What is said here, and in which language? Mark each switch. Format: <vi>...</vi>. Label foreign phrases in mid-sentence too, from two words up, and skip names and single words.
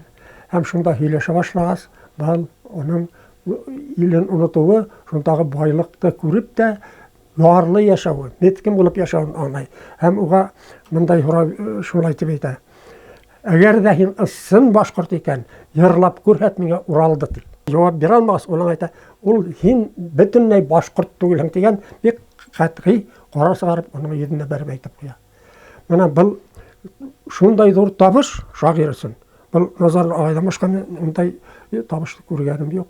<ba>Һәм шунда һөйләшә башлағас, был уның илен онотоуы, шундағы байлыҡты күреп тә, ярлы яшәүе, меткин булып яшәүен аңлай. Һәм уга мондай шулай дип әйтә. Әгәр дә һин ысын башкорт икән, йырлап күрһәт миңа Уралды ди.</ba> <tt>Җавап бирә алмас, ул әйтә, ул һин бөтенләй башкорт түгелһең дигән бик катгый карар чыгарып, аның йөзенә бәреп әйтеп куя.</tt> <ba>Менә был шундай зур табыш шагыйрь өчен. Был Назар агайдан башка мондай табышты күргәнем юк.</ba>